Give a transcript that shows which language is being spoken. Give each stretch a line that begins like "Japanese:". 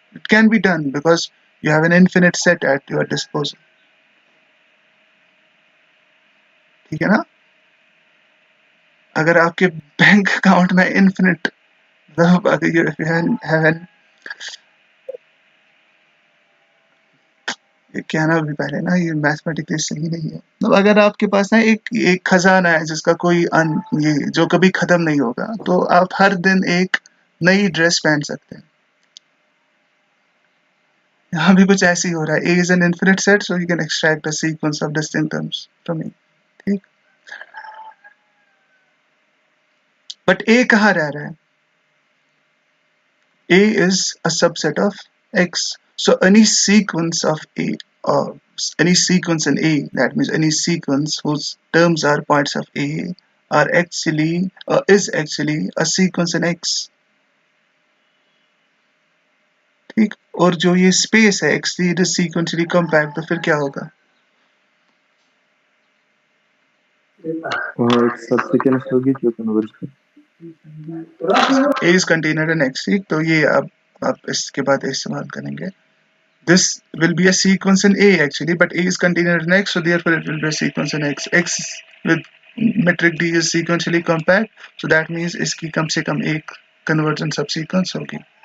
English: It can be done because you have an infinite set at your disposal,
Hindi: ठीक है ना? अगर आपके बैंक अकाउंट में infinite, मतलब अगर
English: you have an,
Hindi: ये कहना भी पहले ना, ये मैथमेटिकली सही नहीं है। मतलब अगर आपके पास ना एक खजाना है जिसका कोई ये जो कभी खत्म नहीं होगा, तो आप हर दिन एक नई ड्रेस पहन सकते हैं। यहाँ भी कुछ ऐसे ही हो रहा है।
English: A is an infinite set, so you can extract a sequence of distinct terms from A, ठीक?
Hindi: बट A कहाँ रह रहा है?
English: A is a subset of X. So any sequence of A, or any sequence in A, that means any sequence whose terms are points of A, are actually is actually a sequence in X.
Hindi: ठीक, और जो ये space है X
English: it is sequentially compact,
Hindi: तो फिर क्या होगा? और एक सब सीक्वेंस होगी जो कन्वर्ज कर
English: A is contained in X,
Hindi: ठीक, तो ये अब आप इसके बाद इस्तेमाल करेंगे.
English: This will be a sequence in A actually, but A is contained in X, so therefore it will be a sequence in X. X with metric D is sequentially compact, so that means
Hindi: इसकी कम से कम एक convergent subsequence होगी.